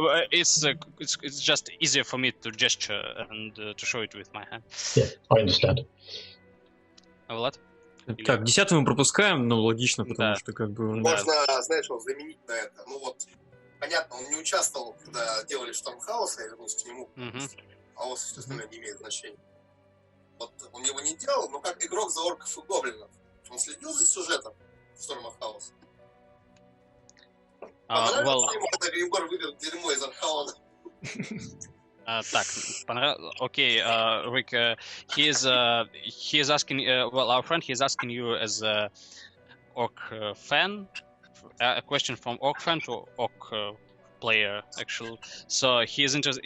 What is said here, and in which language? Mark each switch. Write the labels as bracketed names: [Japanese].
[English] It's just easier for me to gesture and to show it with my hand. Yeah, I understand. [Russian] Влад? Так, 10 мы пропускаем, но логично, потому что как бы... Можно, знаешь, его заменить на это. Понятно, он не участвовал, когда делали Шторм Хаоса, я вернусь к нему. Хаос, все остальное не имеет значения. Вот он его не делал, но как игрок за орков и гоблинов. Он следил за сюжетом Шторма Хаоса. Понравилось ему, когда Григор выбил дерьмо из Архаона? Так, [English] окей, Rick, he is asking, well, our friend, he is asking you as a Orc fan, a question from Orc fan to Orc player, actually. So he is interested.